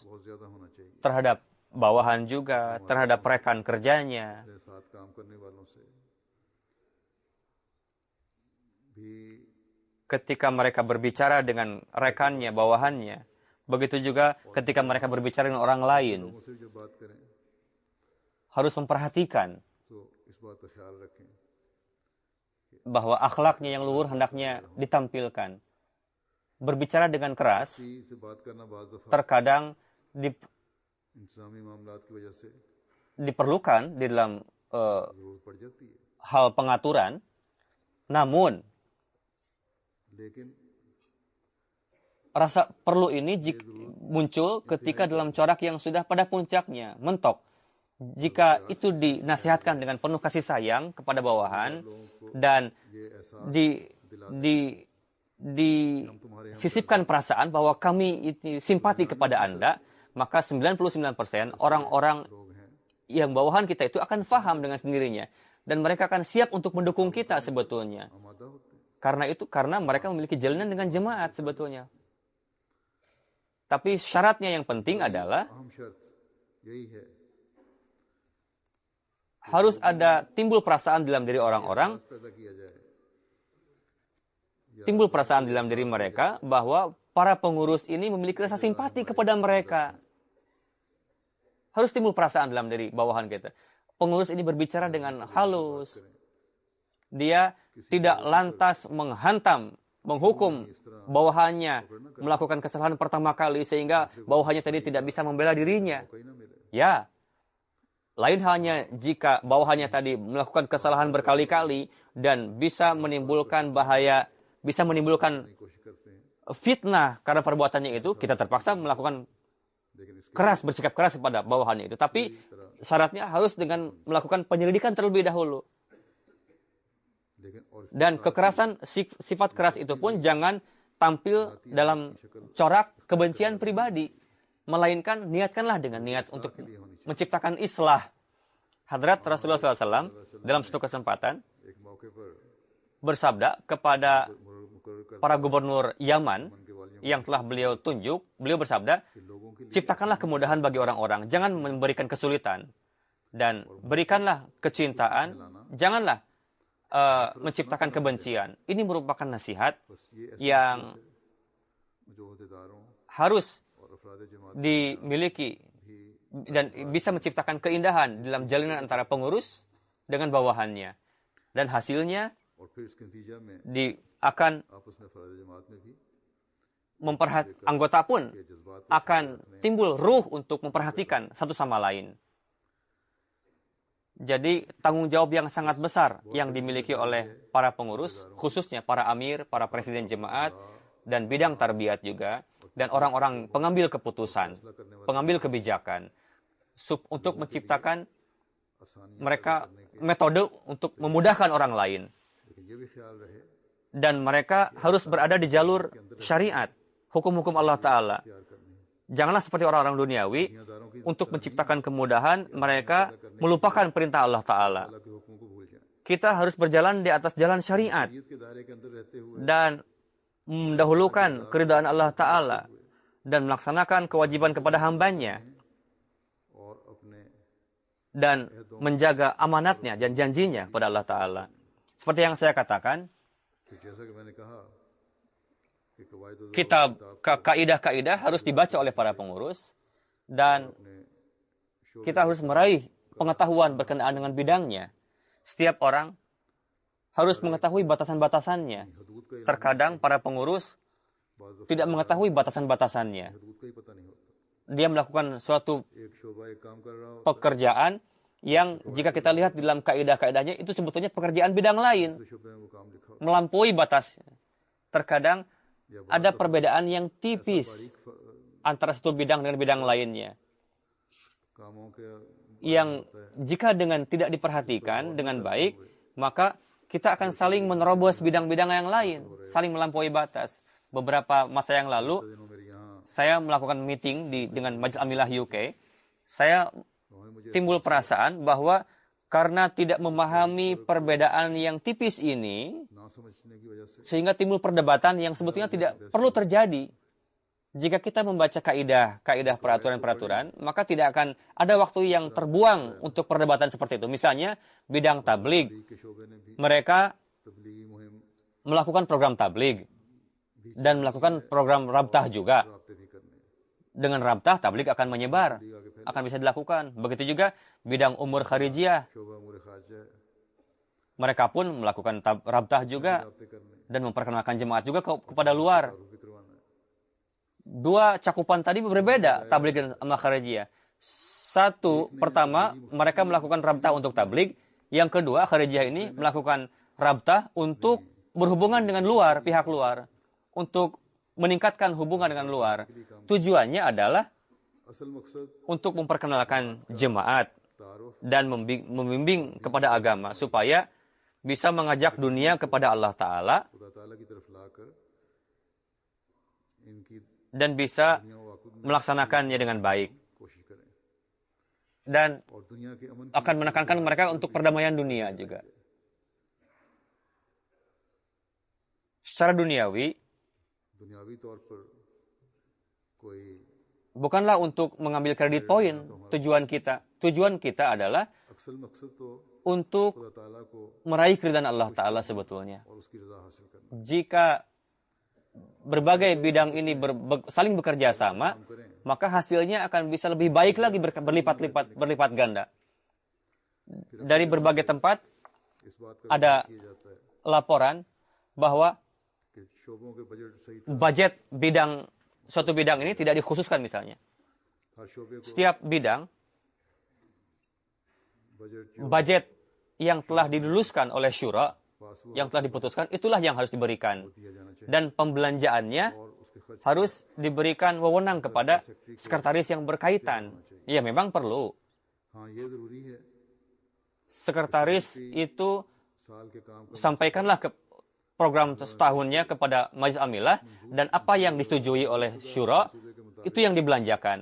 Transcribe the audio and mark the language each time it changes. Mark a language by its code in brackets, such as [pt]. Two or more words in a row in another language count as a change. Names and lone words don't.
[ur] بہت زیادہ ہونا چاہیے, [id] terhadap bawahan juga, terhadap rekan kerjanya. [ur] اپنے ساتھ کام کرنے والوں سے بھی [id] Ketika mereka berbicara dengan rekannya, bawahannya. Begitu juga ketika mereka berbicara dengan orang lain. [ur] لوگوں سے جو بات کریں [id] Harus memperhatikan [ur] تو اس بات کا خیال رکھیں [id] bahwa akhlaknya yang luhur hendaknya ditampilkan. Berbicara dengan keras [ur] کسی سے بات کرنا بعض دفعہ [id] terkadang [ur] انتظامی معاملات کی وجہ سے [id] diperlukan di dalam [ur] ضرورت پڑ جاتی ہے, [id] hal pengaturan. Namun, [ur] लेकिन [id] rasa perlu ini muncul ketika dalam corak yang sudah pada puncaknya, mentok. Jika itu dinasihatkan dengan penuh kasih sayang kepada bawahan dan [ur] یہ احساس [id] disisipkan perasaan bahwa kami ini simpati kepada Anda, maka 99% orang-orang [ur] لوگ ہیں [id] yang bawahan kita itu akan faham dengan sendirinya. Dan mereka akan siap untuk mendukung kita sebetulnya. [ur] آمادہ ہوتے ہیں, [id] Karena mereka memiliki jalinan dengan jemaat sebetulnya. Tapi syaratnya yang penting adalah [ur] اہم شرط یہی ہے, [id] harus ada timbul perasaan dalam diri orang-orang, [ur] احساس پیدا کیا جائے [id] timbul perasaan dalam diri mereka bahwa para pengurus ini memiliki rasa simpati kepada mereka. Harus timbul perasaan dalam diri bawahan kita. Pengurus ini berbicara dengan halus. Dia tidak lantas menghantam, menghukum bawahannya melakukan kesalahan pertama kali sehingga bawahannya tadi tidak bisa membela dirinya. [ur] کہیں نہ ملے, [id] Ya, lain halnya jika bawahannya tadi melakukan kesalahan berkali-kali dan bisa menimbulkan bahaya, bisa menimbulkan [ur] کوشش کرتے ہیں, [id] fitnah karena perbuatannya itu, kita terpaksa melakukan [ur] لیکن اس کے [id] keras, bersikap keras kepada bawahannya itu. Tapi syaratnya harus dengan melakukan penyelidikan terlebih dahulu. [ur] لیکن اور [id] Dan kekerasan, sifat keras itu pun jangan tampil dalam corak kebencian pribadi. Melainkan niatkanlah dengan niat untuk menciptakan islah. Hadrat Rasulullah SAW dalam satu kesempatan [ur] ایک موقع پر [id] bersabda kepada [ur] مقرر کر [id] para gubernur Yaman [ur] کے والیوں [id] yang telah beliau tunjuk, beliau bersabda, [ur] کے لوگوں کے لیے [id] ciptakanlah kemudahan bagi orang-orang, jangan memberikan kesulitan. Dan berikanlah kecintaan, janganlah menciptakan kebencian. Ini merupakan nasihat [ur] بس یہ ایسی [id] yang [ur] جو عہدیداروں [id] harus [ur] اور افراد جماعت [id] dimiliki [ur] भी [id] dan bisa menciptakan keindahan dalam jalinan antara pengurus dengan bawahannya. Dan hasilnya [ur] اور پھر اس کے نتیجہ میں [id] akan [ur] آپس میں افراد جماعت میں بھی [id] anggota pun [ur] یہ جذبات [id] akan timbul ruh untuk memperhatikan satu sama lain. Jadi tanggung jawab yang sangat besar yang dimiliki oleh para pengurus, khususnya para amir, para presiden jemaat, dan bidang tarbiyat juga, dan orang-orang pengambil keputusan, pengambil kebijakan, untuk menciptakan [ur] आसानी [id] mereka metode untuk memudahkan orang lain. [ur] لیکن یہ بھی خیال رہے [id] Dan mereka harus berada di jalur syariat, hukum-hukum Allah Ta'ala. [ur] تیار کرنی ہے, [id] Janganlah seperti orang-orang duniawi [ur] दुनियादारों [id] untuk menciptakan kemudahan, mereka melupakan perintah Allah Ta'ala. [ur] اللہ کے حکموں کو بھول جائیں. [id] Kita harus berjalan di atas jalan syariat [ur] شریعت کے دائرے کے اندر رہتے ہوئے [id] dan mendahulukan keridhaan Allah Ta'ala dan melaksanakan kewajiban kepada hambanya [ur] اور اپنے [id] dan menjaga amanatnya dan janjinya kepada Allah Ta'ala. Seperti yang saya katakan, [ur] پھر جیسا کہ میں نے کہا کہ قواعد [id] kitab kaidah-kaidah harus dibaca oleh para pengurus dan kita harus meraih pengetahuan berkenaan dengan bidangnya. Setiap orang harus mengetahui batasan-batasannya. [ur] حدود کا [id] Terkadang para pengurus tidak mengetahui batasan-batasannya. [ur] حدود کا ہی پتا نہیں ہوتا. [id] Dia melakukan suatu [ur] ایک شعبہ ایک کام کر رہا ہو [id] pekerjaan yang jika kita lihat di dalam kaidah-kaidahnya itu sebetulnya pekerjaan bidang lain, [ur] دوسرے شعبے میں وہ کام لکھا ہو [id] melampaui batas. Terkadang ada perbedaan yang tipis antara satu bidang dengan bidang lainnya, [ur] کاموں کے [id] yang jika dengan tidak diperhatikan dengan baik, maka kita akan saling menerobos bidang-bidang yang lain, saling melampaui batas. Beberapa masa yang lalu, [ur] دنوں میرے یہاں [id] saya melakukan meeting dengan Majelis Amilah UK. Saya timbul perasaan bahwa karena tidak memahami perbedaan yang tipis ini, [ur] نہ سمجھنے کی وجہ سے [id] sehingga timbul perdebatan yang sebetulnya tidak perlu terjadi. Jika kita membaca kaidah peraturan-peraturan, maka tidak akan ada waktu yang terbuang untuk perdebatan seperti itu. Misalnya, bidang tabligh. [ur] کے شعبے نے بھی [id] Mereka [ur] تبلیغی مہم [id] melakukan program tabligh dan melakukan program rabtah juga. [ur] رابطے بھی کرنے [id] Dengan rabtah, tabligh akan menyebar, akan bisa dilakukan. Begitu juga bidang umur kharijiyah. [ur] شعبہ امور خارجہ [id] Mereka pun melakukan rabtah juga [ur] رابطے کرنے [id] dan memperkenalkan jemaat juga kepada luar. [ur] بھی کروانا ہے. [id] Dua cakupan tadi berbeda, tabligh dan amal kharijiyah. Satu, pertama, mereka melakukan rabtah untuk tabligh. Yang kedua, kharijiyah ini melakukan rabtah untuk berhubungan dengan luar, pihak luar. Untuk meningkatkan hubungan dengan luar. Tujuannya adalah [ur] اصل مقصد [id] untuk memperkenalkan jemaat [ur] तारुफ [id] dan membimbing kepada agama supaya bisa mengajak dunia kepada Allah Ta'ala [ur] خدا تعالیٰ کی طرف لا کر ان کی [id] dan bisa [ur] دنیا واقعی میں [id] melaksanakannya dengan baik. [ur] کوشش کریں [id] Dan [ur] اور دنیا کے امن [id] akan menekankan mereka untuk perdamaian dunia juga. Secara duniawi, [ur] دنیاوی طور پر کوئی [id] bukanlah untuk mengambil kredit poin tujuan kita. Tujuan kita adalah [ur] اکثر مقصد تو [id] untuk [ur] خدا تعالیٰ کو [id] meraih keridhaan Allah Ta'ala sebetulnya. [ur] اور اس کی رضا حاصل کرنا [id] Jika berbagai bidang ini saling bekerja sama, maka hasilnya akan bisa lebih baik lagi, berlipat ganda. Dari berbagai tempat [ur] اس بات کا [id] ada [ur] کیا جاتا ہے [id] laporan bahwa [ur] کہ شعبوں کے بجٹ صحیح [id] budget suatu bidang ini tidak dikhususkan misalnya. [ur] ہر شعبے کو [id] Setiap bidang, [ur] बजट [id] budget yang telah diluluskan oleh syura, [ur] پاس ہوا [id] yang telah diputuskan, itulah yang harus diberikan. [ur] دیا جانا چاہیے [id] Dan pembelanjaannya [ur] اور اس کے خرچ [id] harus diberikan wewenang kepada sekretaris yang berkaitan. Ya, memang perlu. [ur] ہاں یہ ضروری ہے [id] Sekretaris itu [ur] سال کے کام کا [id] sampaikanlah ke program setahunnya kepada Majelis Amilah dan apa yang disetujui oleh syura itu yang dibelanjakan.